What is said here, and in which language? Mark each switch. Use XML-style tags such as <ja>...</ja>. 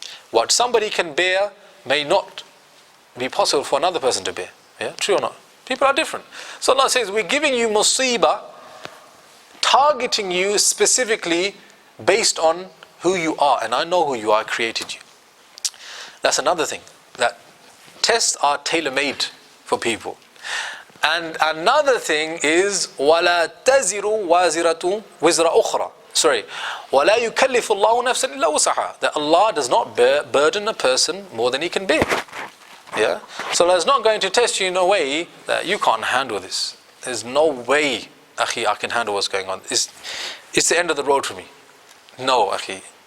<en>What somebody can bear may not be possible for another person to bear. Yeah, true or not? People are different. So Allah says, we're giving you musibah, targeting you specifically based on who you are, and I know who you are, I created you. That's another thing, that tests are tailor-made for people.</en> <ar>And another thing is وَلَا تَزِرُ وَازِرَةٌ وِزْرَ أُخْرَى. Sorry. وَلَا يُكَلِّفُ اللَّهُ نَفْسًا إِلَّا وُسْعَهَا.</ar> <en>That Allah does not burden a person more than he can bear. Yeah? So Allah is not going to test you in a way that you can't handle this. There's no way, akhi, I can handle what's going on. It's the end of the road for me. No, akhi.</en>